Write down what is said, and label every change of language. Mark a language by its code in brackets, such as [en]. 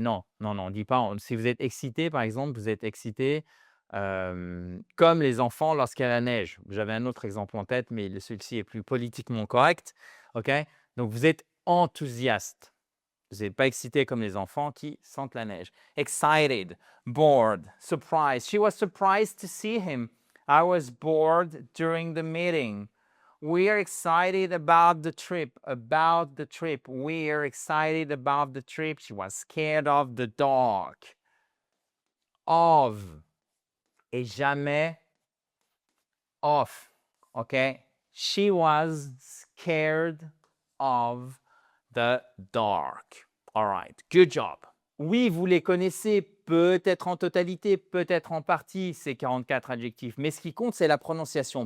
[fr] Non, on ne dit pas. Si vous êtes excité, par exemple, vous êtes excité comme les enfants lorsqu'il y a la neige. J'avais un autre exemple en tête, mais celui-ci est plus politiquement correct. OK? Donc, vous êtes enthousiaste. Vous n'êtes pas excité comme les enfants qui sentent la neige. [en] Excited, bored, surprised. She was surprised to see him. I was bored during the meeting. We are excited about the trip. We are excited about the trip. She was scared of the dark. Of. [fr] Et jamais of. Okay? [en] She was scared of the dark. All right. Good job. [fr] Oui, vous les connaissez peut-être en totalité, peut-être en partie, ces 44 adjectifs. Mais ce qui compte, c'est la prononciation.